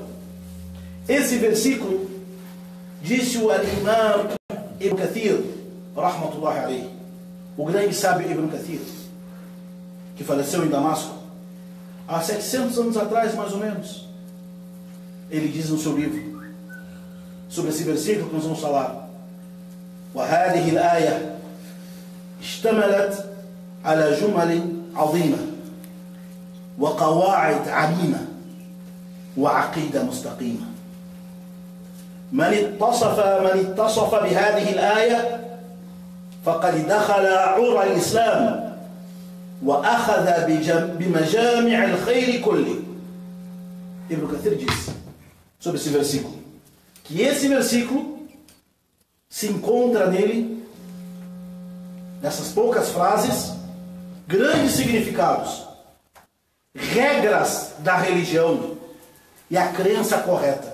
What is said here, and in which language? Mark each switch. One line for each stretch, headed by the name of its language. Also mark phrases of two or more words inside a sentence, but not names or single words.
Portuguese: Esse versículo, disse o Imam Ibn Kathir,
Arabic: رحمة الله عليه,
Portuguese: o grande sábio Ibn Kathir, que faleceu em Damasco há 700 anos atrás, mais ou menos, ele diz no seu livro sobre esse versículo que nós vamos falar:
Arabic: وهذه الآية اشتملت على جمل عظيمة وقواعد عميمة وعقيدة مستقيمة. من اتصف بهذه الآية فقد دخل عرى الإسلام وأخذ بمجامع الخير كله.
Portuguese: Ibn Kathir diz sobre esse versículo que esse versículo se encontra nele, nessas poucas frases, grandes significados, regras da religião e a crença correta.